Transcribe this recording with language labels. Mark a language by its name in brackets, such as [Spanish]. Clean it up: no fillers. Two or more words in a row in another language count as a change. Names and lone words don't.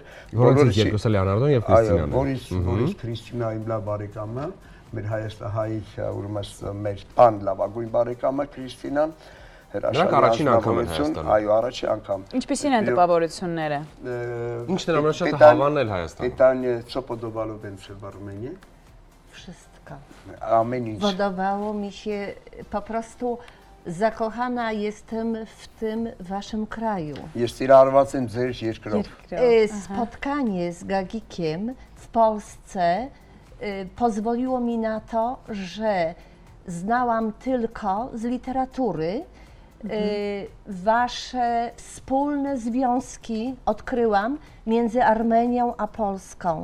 [Armenian] որոնցից երկուսը Լեոնարդոն եւ Քրիստինան։ Որից Քրիստինա իմ լավ բարեկամը, մեր հայ ուրեմն մեր տան լավագույն բարեկամը Քրիստինան, Նրանք առաջին անգամ են Հայաստանում։ Այո, առաջին անգամ։ Ինչպիսին են տպավորությունները։ Ինչն է ամենաշատը հավանել Հայաստանը։ [Polish] Pytanie, co podobało więcej w Armenii? Wszystko. Ameń. Podobało mi się, po prostu zakochana jestem w tym waszym kraju. Jest irarwacem zerś երկրով։ Spotkanie z Gagikiem w Polsce pozwoliło mi na to, że znałam tylko z literatury wasze wspólne związki odkryłam między Armenią a Polską.